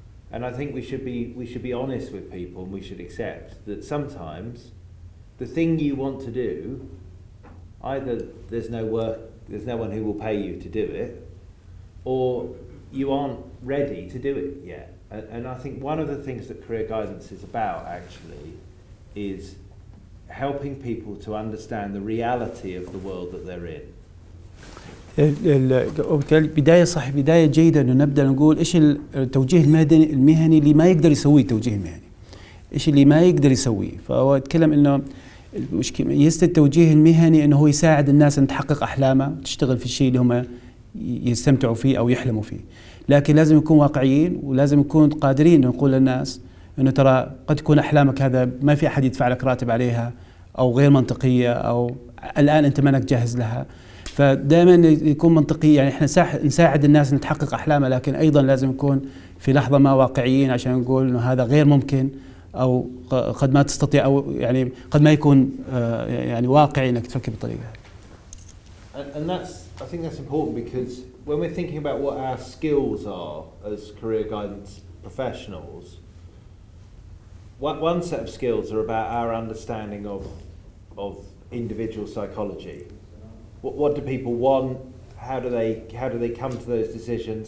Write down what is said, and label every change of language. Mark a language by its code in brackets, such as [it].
[en] And I think we should be honest with people, and we should accept that sometimes the thing you want to do, either there's no one who will pay you to do it, or you aren't ready to do it yet. And I think one of the things that career guidance is about actually is helping people to understand the reality of the world that they're in. [ar] بداية جيدة إنه نبدأ نقول إيش التوجيه المهني اللي ما يقدر يسويه التوجيه المهني، إيش اللي ما يقدر يسويه. فهو يتكلم إنه ميزة التوجيه المهني إنه هو يساعد الناس أن تحقق أحلامها وتشتغل في الشيء اللي هم يستمتعوا فيه أو يحلموا فيه، لكن لازم يكون واقعيين ولازم نكون قادرين نقول للناس إنه ترى قد تكون أحلامك هذا ما في أحد يدفع لك راتب عليها أو غير منطقية أو الآن أنت مانك جاهز لها. فدائما يكون منطقي، يعني احنا نساعد الناس ان تحقق احلامها، لكن ايضا لازم نكون في لحظه ما واقعيين عشان نقول انه هذا غير ممكن او قد ما تستطيع او يعني قد ما يكون يعني واقعي انك تفكر بالطريقه هذه. [en] And I think that's important because when we're thinking about what our skills are as career guidance professionals, one set of skills are about our understanding of individual psychology. What do people want? How do they come to those decisions?